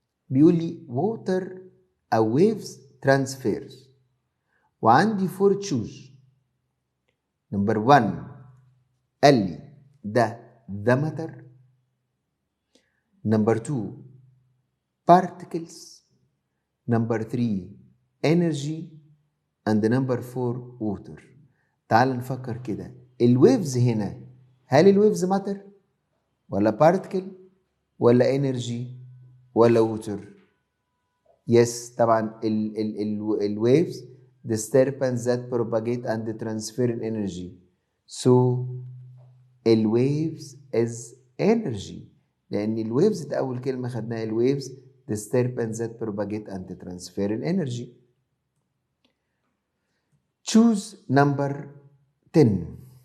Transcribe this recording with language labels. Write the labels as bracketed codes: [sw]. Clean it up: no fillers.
[ar] بيقول لي [en] water a waves transfers وعندي 4 choose. [ar] نمبر 1 قال لي ده [en] the matter. [ar] نمبر 2 particles. نمبر 3 energy. [en] and number 4 water. [ar] تعال نفكر كده، الويفز هنا هل الويفز matter ولا particle ولا energy ولا water؟ يس طبعا الويفز [en] disturbance that propagate and transfer energy. [ar] So الويفز is energy، لأن الويفز ده أول كلمة خدناها، الويفز [en] disturbance that propagate and transfer energy. Choose number 10.